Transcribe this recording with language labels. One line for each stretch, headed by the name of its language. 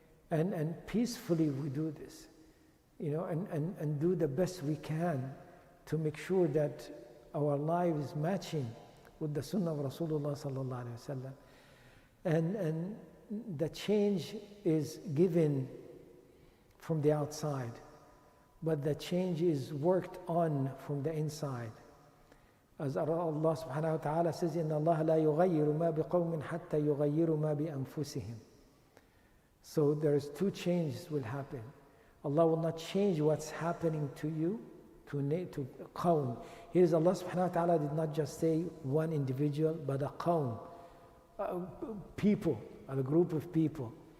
English: And peacefully we do this, you know, and do the best we can to make sure that our life is matching with the sunnah of Rasulullah sallallahu alaihi wasallam. And the change is given from the outside, but the change is worked on from the inside. As Allah subhanahu wa ta'ala says,
Arabic: إِنَّ اللَّهَ لَا يُغَيِّرُ مَا بِقَوْمٍ حَتَّى يُغَيِّرُ مَا بِأَنفُسِهِمْ.
English: So there's two changes will happen. Allah will not change what's happening to you, to qawm. Here is Allah subhanahu wa ta'ala did not just say one individual, but a qawm, people, a group of people.